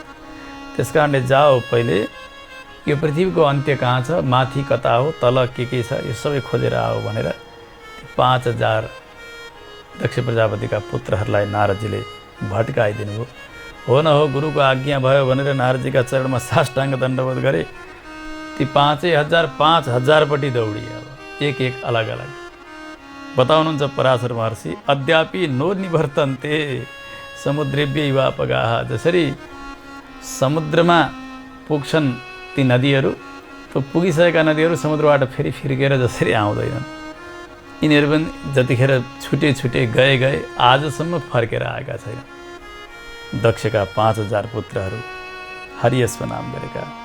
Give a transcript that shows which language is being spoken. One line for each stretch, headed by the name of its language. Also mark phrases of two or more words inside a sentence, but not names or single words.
Nepali: त्यस कारणले जाओ, पहिले यो पृथ्वीको अन्त्य कहाँ छ, माथि कता हो, तल के छ, यो सबै खोजेर आओ भनेर 5000 दक्ष प्रजापतिका पुत्रहरूलाई नारदजीले भट्काइदिनु भयो। हो न हो, गुरुको आज्ञा भयो भनेर नारदजीका चरणमा साष्टाङ्ग दण्डवत गरे। ती 5000 दौडिए। अब एक एक अलग अलग बताउनुहुन्छ पराशर महर्षि,
Sanskrit: अद्यापि नो निवर्तन्ते समुद्रेभ्य वापगाः।
Nepali: जसरी समुद्रमा पुग्छन् ती नदीहरू, त्यो पुगिसकेका नदीहरू समुद्रबाट फेरि फिर्केर जसरी आउँदैनन्, यिनीहरू पनि जतिखेर छुटे छुटे गए आजसम्म फर्केर आएका छैनन्। दक्षका 5000 पुत्रहरू हरियश्व नाम गरेका।